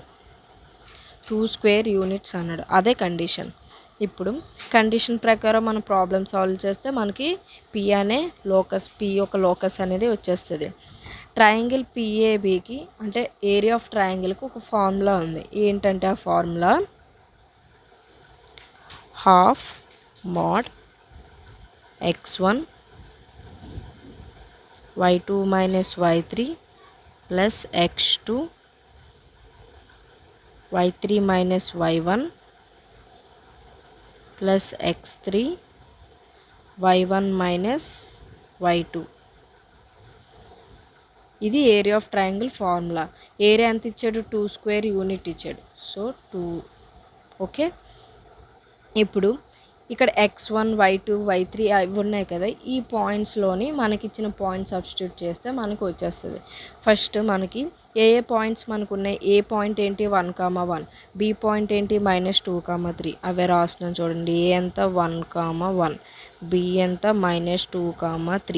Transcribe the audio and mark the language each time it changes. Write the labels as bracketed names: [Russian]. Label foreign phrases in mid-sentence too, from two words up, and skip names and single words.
[Telugu] 2 [English] square units [Telugu] అన్నాడు, అదే కండిషన్. ఇప్పుడు కండిషన్ ప్రకారం మనం [English] problem solve [Telugu] చేస్తే మనకి పి అనే లోకస్, పి యొక్క లోకస్ అనేది వచ్చేస్తుంది. ట్రయాంగిల్ పిఏబికి అంటే [English] area of triangleki [Telugu] ఒక ఫార్ములా ఉంది. ఏంటంటే ఆ ఫార్ములా ½ [English] mod x1 y2 - y3 plus x2 y3 - y1 plus x3 y1 - y2. [Telugu] ఇది [English] area of triangle formula. [Telugu] ఏరియా ఎంత ఇచ్చాడు, 2 [English] square unit [Telugu] ఇచ్చాడు. [English] so 2, okay. [Telugu] ఇప్పుడు ఇక్కడ x1 y2 y3 అవి ఉన్నాయి కదా, ఈ పాయింట్స్లోని మనకి ఇచ్చిన [English] point substitute [Telugu] చేస్తే మనకు వచ్చేస్తుంది. ఫస్ట్ మనకి ఏ పాయింట్స్ మనకు ఉన్నాయి, ఏ పాయింట్ ఏంటి 1, 1, బి పాయింట్ ఏంటి -2, 3. అవే రాస్తున్నాను చూడండి. ఏ ఎంత 1, 1, బి ఎంత -2, 3.